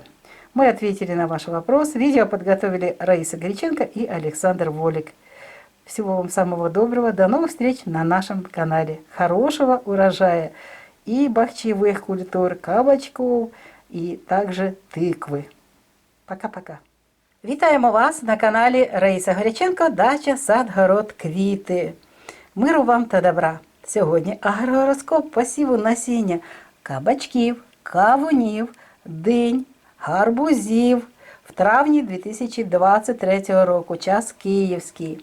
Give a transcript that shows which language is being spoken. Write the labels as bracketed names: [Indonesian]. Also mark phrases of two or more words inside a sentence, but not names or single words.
[Russian] Мы ответили на ваш вопрос. Видео подготовили Раиса Горяченко и Александр Волик. Всего вам самого доброго. До новых встреч на нашем канале. Хорошего урожая и бахчевых культур, кабачков и также тыквы. Пока-пока. [Ukrainian] Вітаємо вас на каналі Раїса Горяченко «Дача, сад, город, квіти». Миру вам та добра. Сьогодні агрогороскоп посіву насіння кабачків, кавунів, динь, гарбузів в травні 2023 року, час київський.